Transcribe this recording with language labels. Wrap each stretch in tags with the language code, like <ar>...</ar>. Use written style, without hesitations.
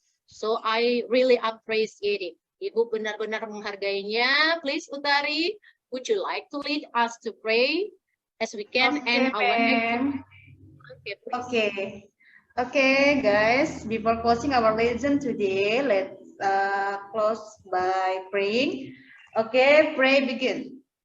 <en>So I really appreciate it.</en> <id>Ibu benar-benar menghargainya.</id> <en>Please Utari, would you like to lead us to pray as we can end our next? Okay, guys. Before closing our lesson today, let's close by praying. Okay, pray begin.</en>